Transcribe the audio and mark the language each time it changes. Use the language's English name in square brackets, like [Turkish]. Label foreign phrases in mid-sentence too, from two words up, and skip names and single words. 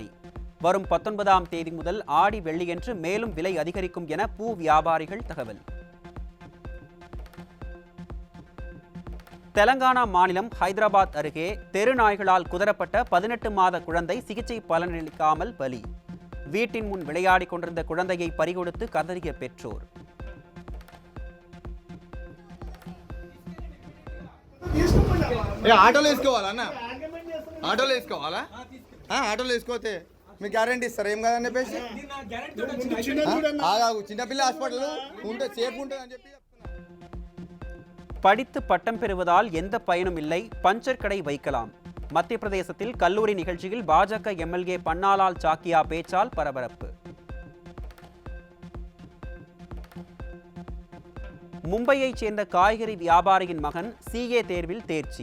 [Tamil] வரும் 19ஆம் தேதி முதல் ஆடி வெள்ளியன்று மேலும் விலை அதிகரிக்கும் என பூ வியாபாரிகள் தகவல். தெலங்கானா மாநிலம் ஹைதராபாத் அருகே தெரு நாய்களால் குதறப்பட்ட 18 மாத குழந்தை சிகிச்சை பலனளிக்காமல் பலி. வீட்டின் முன் விளையாடிக் கொண்டிருந்த குழந்தையை பறிகொடுத்து கதறிய பெற்றோர். [Telugu] ఆటోలో వేసుకోవాలా అన్న ఆటోలో వేసుకోవాలా ఆటోలో వేసుకోతే మీకు గ్యారంటీ ఇస్తారు ఏం కాదని చెప్పేసి ఆగాగు చిన్నపిల్ల హాస్పిటల్ ఉంటే సేఫ్ ఉంటుంది అని చెప్పి [Tamil] படித்து பட்டம் பெறுவதால் எந்த பயனும் இல்லை, பஞ்சர் கடை வைக்கலாம். மத்திய பிரதேசத்தில் கல்லூரி நிகழ்ச்சியில் பாஜக எம்எல்ஏ பன்னாலால் சாக்கியா பேச்சால் பரபரப்பு. மும்பையைச் சேர்ந்த காய்கறி வியாபாரியின் மகன் சிஏ தேர்வில் தேர்ச்சி.